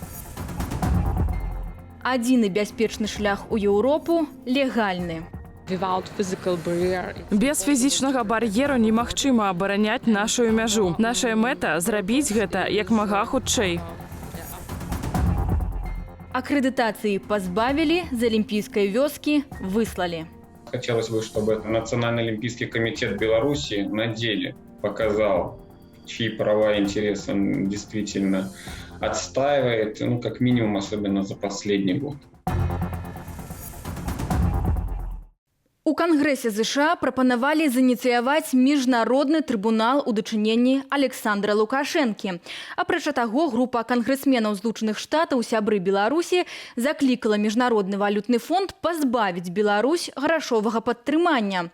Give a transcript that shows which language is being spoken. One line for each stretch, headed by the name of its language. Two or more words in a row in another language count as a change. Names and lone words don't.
Belarusian: Адзіны бяспечны шлях у Еўропу – легальны. Без фізічнага бар'еру немагчыма абараняць нашу мяжу. Наша мэта – зрабіць гэта як мага хутчэй.
Russian: Аккредитации позбавили, з олимпийской вёски выслали. Хотелось бы, чтобы Национальный олимпийский комитет Беларуси на деле показал, чьи права и интересы он действительно отстаивает, как минимум, особенно за последний год.
Belarusian: У Кангрэсе США прапанавалі зініцыяваць міжнародны трыбунал у дачыненні Александра Лукашэнкі. Апрача таго, група кангрэсменаў Злучаных Штатаў сябры Беларусі заклікала Міжнародны валютны фонд пазбавіць Беларусь грашовага падтрымання.